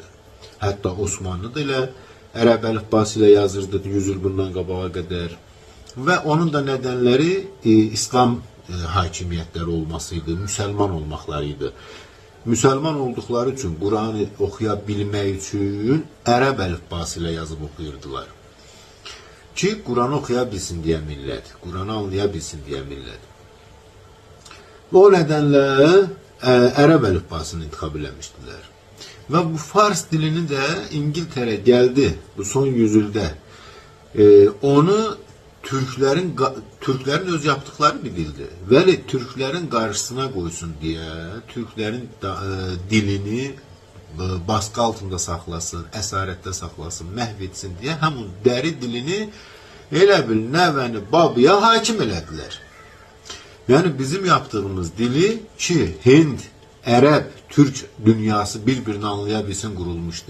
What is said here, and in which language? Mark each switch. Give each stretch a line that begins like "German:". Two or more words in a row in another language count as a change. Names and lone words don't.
Azerbaijani: Hətta Osmanlı da ilə Ərəb əlifbası ilə yazırdı 100 il bundan qabağa qədər. Və onun da nədənləri İslam hakimiyyətləri olmasıydı, müsəlman olmaqlarıydı. Müsəlman olduqları üçün, Quranı oxuya bilmək üçün Ərəb əlifbası ilə yazıb oxuyurdular.
Turkish: Ki Kur'an'ı okuyabilsin diye millet, Kur'an'ı anlayabilsin diye millet. O nedenle
Azerbaijani: Ərəb əlifbasını intikab eləmişdilər.
Turkish: Ve bu Fars dilini de İngiltere geldi bu son yüzyılda. Onu Türklerin öz yaptıkları bir dildi. Ve Türklerin karşısına koysun diye, Türklerin dilini baskı altında
Azerbaijani: saxlasın, əsarətdə saxlasın, məhv etsin deyə həmin dəri dilini elə bil nəvəni babıya hakim elədilər. Yəni bizim yaptığımız dili ki Hind, Ərəb, Türk dünyası bir-birini anlayabilsin qurulmuşdu.